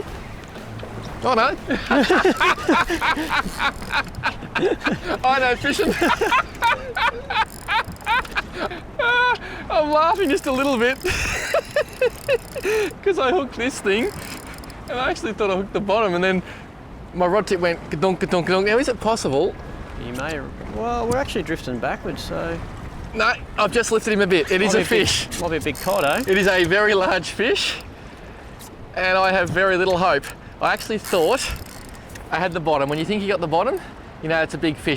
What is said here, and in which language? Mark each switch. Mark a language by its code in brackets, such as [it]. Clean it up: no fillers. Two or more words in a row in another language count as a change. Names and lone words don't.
[en] Oh no. I know fishing. I'm laughing just a little bit because I hooked this thing and I actually thought I hooked the bottom and then my rod tip went ka-donk, ka-donk, ka-donk. Now is it possible? You may. Well, we're actually drifting backwards, so. No, I've just lifted him a bit. It is a fish. Might be a big cod, eh? It is a very large fish and I have very little hope. I actually thought I had the bottom. When you think you got the bottom, you know it's a big fish.